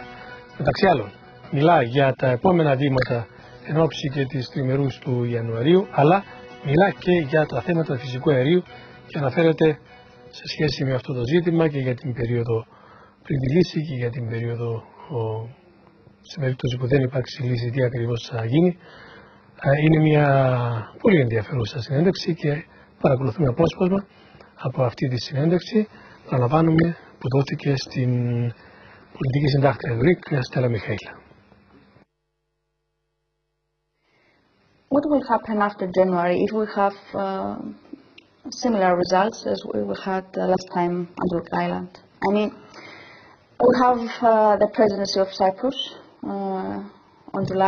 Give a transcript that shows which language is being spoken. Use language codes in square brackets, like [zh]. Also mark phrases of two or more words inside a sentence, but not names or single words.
[el] Μεταξύ άλλων, μιλά για τα επόμενα βήματα εν ώψη και της τριμερούς του Ιανουαρίου, αλλά μιλά και για τα θέματα φυσικού αερίου και αναφέρεται σε σχέση με αυτό το ζήτημα και για την περίοδο πριν τη λύση και για την περίοδο σε περίπτωση που δεν υπάρξει λύση τι ακριβώς θα γίνει. Είναι μια πολύ ενδιαφέρουσα συνέντευξη και παρακολουθούμε απόσπασμα από αυτή τη συνέντευξη. Παραλαμβάνουμε που δόθηκε στην πολιτική συντάκτρια του ΡΙΚ, Στέλλα Μιχαήλ. [en] What will happen after January if we have similar results as we had last time on Greek island? I mean, we have the presidency of Cyprus on July.